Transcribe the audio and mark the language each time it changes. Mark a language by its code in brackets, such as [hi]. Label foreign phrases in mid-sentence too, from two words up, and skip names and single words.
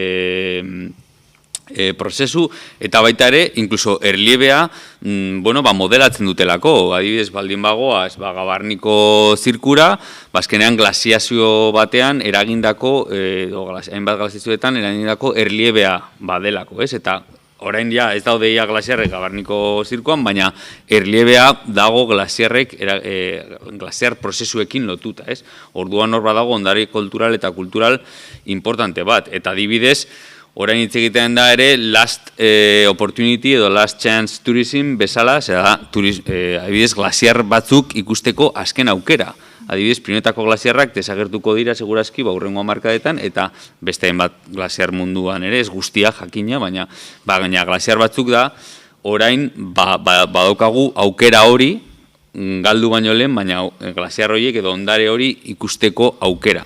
[eu] prozesu, eta baita ere, inkluso erliebea, modelatzen dutelako, adibidez baldin bagoaz, Gabarniko zirkura, azkenean glaziazio batean eragindako, hainbat glaziazioetan eragindako erliebea badelako, ez? Eta orain ez daude ia glaziarrek Gabarniko zirkuan, baina erliebea dago glaziar prozesuekin lotuta, ez? Orduan hor badago ondare kultural eta kultural importante bat, eta adibidez, orain hitz egiten da ere [en] last opportunity [eu] edo [en] last chance tourism [eu] bezala, adibidez glaziar batzuk ikusteko azken aukera. Adibidez, Pirinioetako glaziarrak desagertuko dira segurazki hurrengo hamarkadetan, eta besteen bat glaziar munduan ere, ez guztia jakina, baina glaziar batzuk da, orain badaukagu aukera hori, galdu baino lehen, baina glaziar horiek edo ondare hori ikusteko aukera.